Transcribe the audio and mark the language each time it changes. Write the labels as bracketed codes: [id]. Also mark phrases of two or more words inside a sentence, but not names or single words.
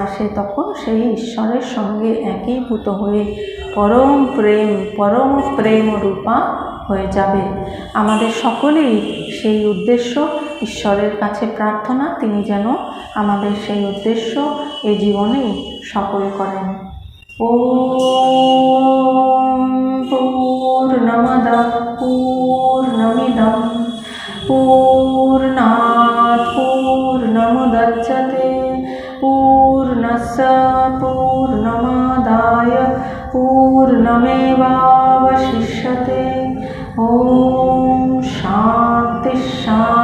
[bn] সে তখন সেই ঈশ্বরের সঙ্গে একীভূত হয়ে পরম প্রেম রূপা হয়ে যাবে। আমাদের সকলেই সেই উদ্দেশ্য, ঈশ্বরের কাছে প্রার্থনা, তিনি যেন আমাদের সেই উদ্দেশ্য এই জীবনেই সফল করেন। [sa] ওম পূর্ণমদঃ পূর্ণমিদং পূর্ণাৎ পূর্ণমুদচ্যতে পূর্ণস্য পূর্ণমাদায় পূর্ণমেবাবশিষ্যতে। ওম শান্তি।